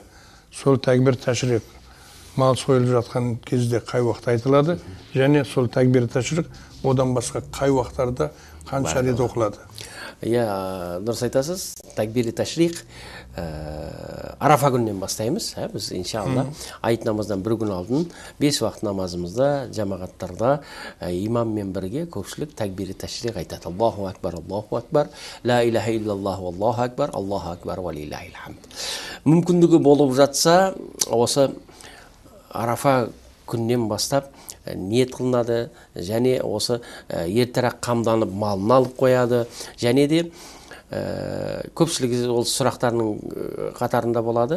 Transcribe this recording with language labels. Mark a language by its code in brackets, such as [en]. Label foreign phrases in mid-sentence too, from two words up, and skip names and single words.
[kk] Сол тәкбір тәшриқ мал сойылып жатқан кезде қай уақыт айтылады, және сол тәкбир тәшриқ одан басқа қай уақыттарда қанша рет оқылады? Иә, дұрыс айтасыз. Тәкбир тәшриқ Арафа күнінен бастаймыз. Біз иншалла айт намаздан бір күн алдын 5 уақыт намазымызда жамағаттарда имаммен бірге көпшілік тәкбир тәшриқ айтады. [ar] الله أكبر، لا إله إلا الله، الله أكبر، ولله الحمد. [kk] Мүмкіндігі болып жатса, осы Арафа күннен бастап ниет қылынады, және осы ертерек қамданып малын алып қояды, және де көпшілігі ол сұрақтарының қатарында болады.